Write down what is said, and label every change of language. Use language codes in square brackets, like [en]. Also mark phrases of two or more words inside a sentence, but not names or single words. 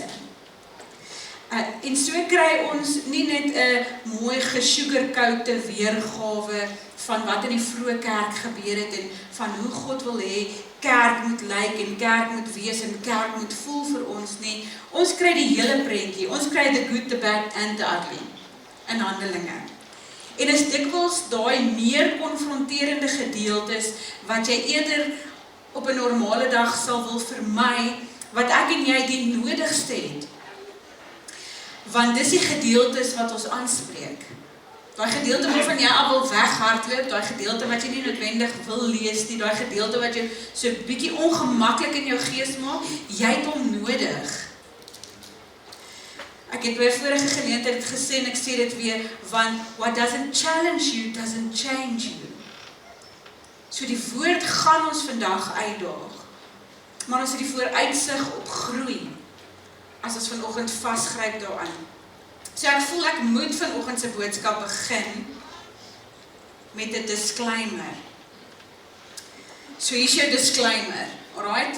[af] En so kry ons nie net 'n mooi gesugarcoate weergawe van wat in die vroeë kerk gebeur het en van hoe God wil hê kerk moet lyk en kerk moet wees en kerk moet voel vir ons nie. Ons kry die hele prentjie. Ons kry [en] the good, the bad and the ugly [af] in Handelinge. En is dikwels daai meer konfronterende gedeeltes wat jy eerder op 'n normale dag sal wil vermy, wat ek en jy die nodigste het. Want dis die gedeeltes wat ons aanspreek. Daai gedeelte waarvan jy al wil weghardloop, daai gedeelte wat jy nie noodwendig wil lees nie, daai gedeelte wat jou so bietjie ongemaklik in jou gees maak, jy het hom nodig. Ek het by 'n vorige geleentheid gesê en ek sê dit weer, want [en] what doesn't challenge you doesn't change you. [af] So die woord gaan ons vandag uitdaag, maar ons het die vooruitsig op groei, as ons vanoggend vasgryp daaraan. So ek voel ek moet vanoggend se boodskap begin met 'n disclaimer. So hier is jou disclaimer, alright?